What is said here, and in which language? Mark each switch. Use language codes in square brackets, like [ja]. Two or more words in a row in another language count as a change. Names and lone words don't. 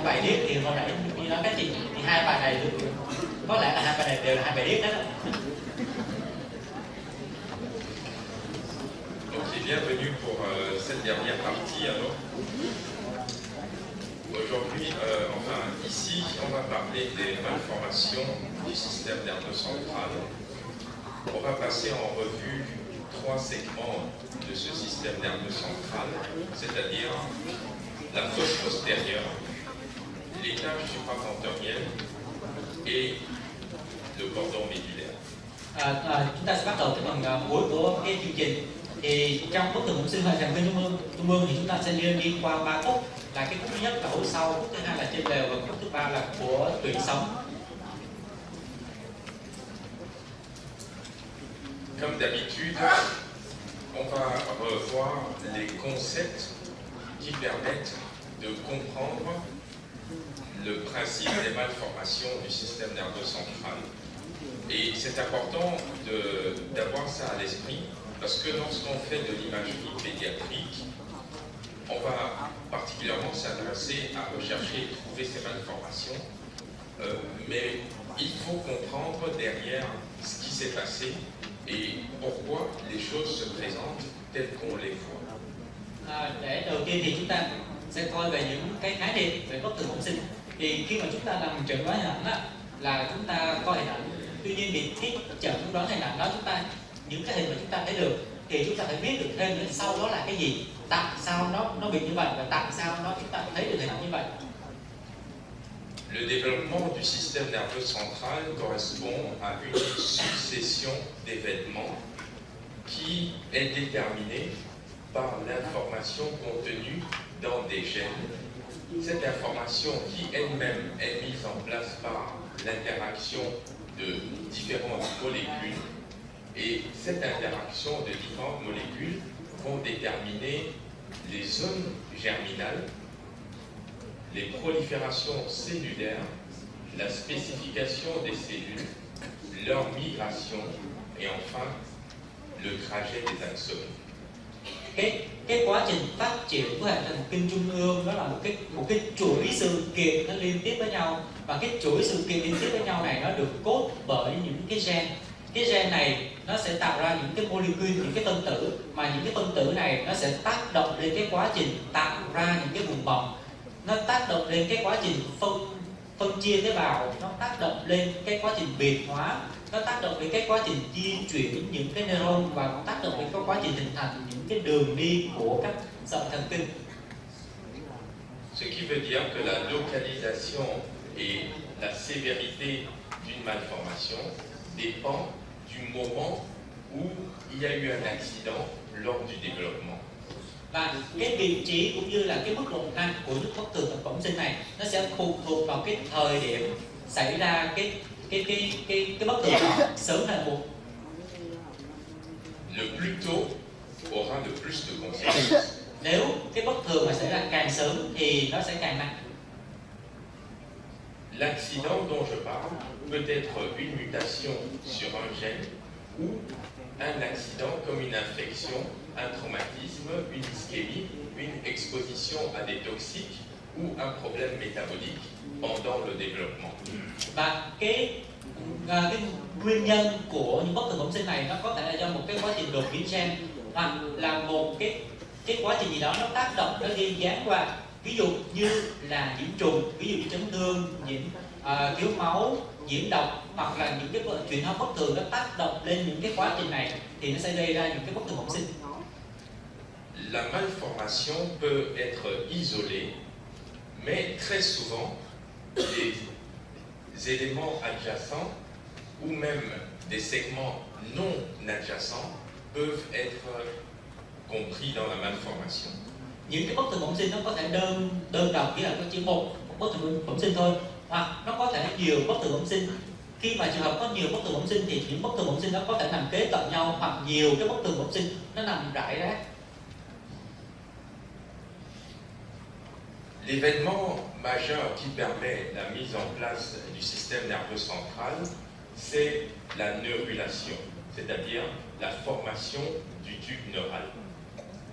[vi] bài điếc thì hồi nãy như nói các chị thì hai bài này có lẽ là hai bài này đều là hai bài điếc đó. [fr] Donc, bienvenue pour cette dernière partie. Alors, aujourd'hui, enfin ici, on va parler des malformations du système nerveux central. On va passer en revue 3 segments de ce système nerveux central, c'est-à-dire la fosse postérieure, l'étage supratentoriel et le cordon médulaire. [vi] Chúng ta sẽ bắt đầu cái phần cuối của cái chương trình. Thì trong bức tường bẩm sinh hệ thần kinh trung ương thì chúng ta sẽ đi qua 3 khúc, là cái khúc thứ nhất là hố sau, khúc thứ hai là trên lều và khúc thứ ba là của tủy sống. [fr] Comme d'habitude, on va revoir les concepts qui permettent de comprendre le principe des malformations du système nerveux central. Et c'est important d'avoir ça à l'esprit, parce que lorsqu'on fait de l'imagerie pédiatrique, on va particulièrement s'intéresser à rechercher et trouver ces malformations, mais il faut comprendre derrière ce qui s'est passé et pourquoi les choses se présentent telles qu'on les voit. [vi] Để đầu tiên thì chúng ta sẽ coi về những cái khái niệm về bất thường bẩm sinh. Thì khi mà chúng ta làm chẩn đoán hình ảnh là chúng ta coi hình ảnh, tuy nhiên thì cái chẩn đoán hình ảnh đó những cái hình mà chúng ta thấy được thì chúng ta phải biết được thêm nữa sau đó là cái gì, tại sao nó bị như vậy và tại sao chúng ta thấy được hình ảnh như vậy. [fr] Le développement du système nerveux central correspond à une succession d'événements qui est déterminée par l'information contenue dans des gènes. Cette information qui elle-même est mise en place par l'interaction de différentes molécules, et cette interaction de différentes molécules vont déterminer les zones germinales, les proliférations cellulaires, la spécification des cellules, leur migration et enfin le trajet des axones. [vi] Cái quá trình phát triển của hệ thần kinh trung ương đó là một cái chuỗi sự kiện nó liên tiếp với nhau, và cái chuỗi sự kiện liên tiếp với nhau này nó được cốt bởi những cái gen. Cái gen này nó sẽ tạo ra những cái molecule, những cái phân tử, mà những cái phân tử này nó sẽ tác động lên cái quá trình tạo ra những cái vùng bọng, nó tác động lên cái quá trình phân chia tế bào, nó tác động lên cái quá trình biệt hóa, nó tác động đến cái quá trình di chuyển những cái neuron và tác động đến cái quá trình hình thành những cái đường đi của các sợi thần kinh. [fr] Ce qui veut dire que la localisation et la sévérité d'une malformation dépend du moment où il y a eu un accident lors du développement. [vi] Và cái vị trí cũng như là cái mức độ nặng của những bất thường bẩm sinh này nó sẽ phụ thuộc vào cái thời điểm xảy ra cái bất thường đó, sớm hay muộn. [fr] Le plus tôt aura le plus de conséquences. [vi] Nếu cái bất thường mà xảy ra càng sớm thì nó sẽ càng nặng. [fr] L'accident dont je parle peut être une mutation sur un gène ou un accident comme une infection, un traumatisme, une ischémie, une exposition à des toxiques ou un problème métabolique pendant le développement. [vi] Và cái nguyên nhân của những bất thường bẩm sinh này nó có thể là do một cái quá trình đột biến gen, hoặc là một cái quá trình gì đó nó tác động, nó gây gián qua, ví dụ như là nhiễm trùng, ví dụ như chấn thương, thiếu máu, nhiễm độc, hoặc là những cái chuyển hóa bất thường nó tác động lên những cái quá trình này thì nó sẽ gây ra những cái bất thường bẩm sinh. [fr] La malformation peut être isolée, mais très souvent des éléments adjacents ou même des segments non adjacents peuvent être compris dans la malformation. [vi] Những cái bất thường bẩm sinh nó có thể đơn độc, nghĩa là có chỉ một bất thường bẩm sinh thôi, hoặc nó có thể nhiều bất thường bẩm sinh. Khi mà trường hợp có nhiều bất thường bẩm sinh thì những bất thường bẩm sinh nó có thể nằm kế cận nhau, hoặc nhiều cái bất thường bẩm sinh nó nằm rải rác. [fr] L'événement majeur qui permet la mise en place du système nerveux central, c'est la neurulation, c'est-à-dire la formation du tube neural.